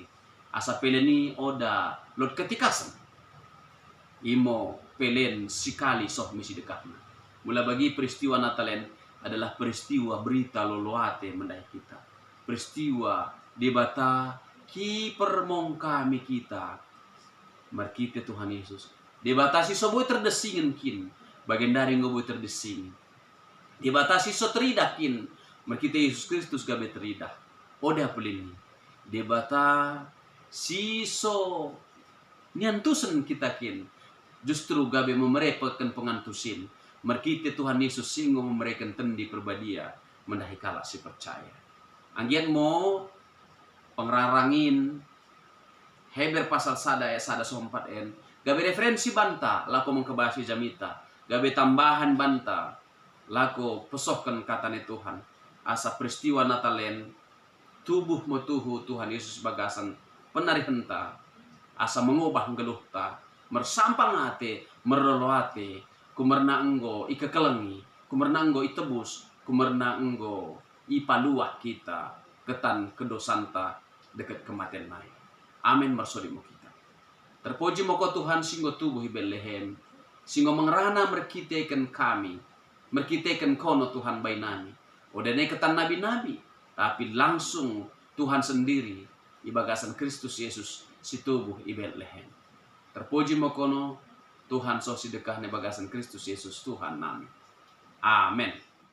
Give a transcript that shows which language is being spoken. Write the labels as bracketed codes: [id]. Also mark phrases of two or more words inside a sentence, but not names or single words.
[btd] Asa peleni oda lot ketikasan. Imo pelen sikali soh misi dekatna. [id] Mula bagi peristiwa Natalen adalah peristiwa berita [btd] loloate mendahi kita. Peristiwa debata ki permong kami kita. Merkite Tuhan Yesus. Debatasi soboy terdesingin kin. [id] Bagian dari [btd] ngoboy terdesing. Debatasi so teridakin. Merkite Yesus Kristus gabe teridah. Oda pelini. Debata siso niantusen kita kin. Justru gabe memerepotkan pengantusin. Merkite Tuhan Yesus singgo memereken tendi perbadia. Mendahi kala si percaya. Anggian mo pengrarangin. Heber pasal sada ya sada sompat en. Gabe referensi banta. Lako mengkebasi jamita. Gabe tambahan banta. Lako pesohkan katanya Tuhan. Asa peristiwa Natalen. Tubuh metuhu Tuhan Yesus bagasan penari henta. Asa mengubah geluhta. Mersampang ate. Meroloate. Kumerna enggo ikekelengi. Kumerna enggo itebus. Kumerna enggo ipaluah kita. Ketan kedosanta. Dekat kematian naik. Amin marsodimu kita. Terpuji moko Tuhan singgo tubuh i Bethlehem. Singgo mengerana merkitekan kami. Merkitekan kono Tuhan bainani. Odane ketan nabi-nabi. [id] Tapi langsung Tuhan sendiri. Ibagasan Kristus Yesus. [btd] Si tubuh i Bethlehem. Terpuji mokono Tuhan so sidekah ne bagasan Kristus Yesus Tuhan nami. Amin.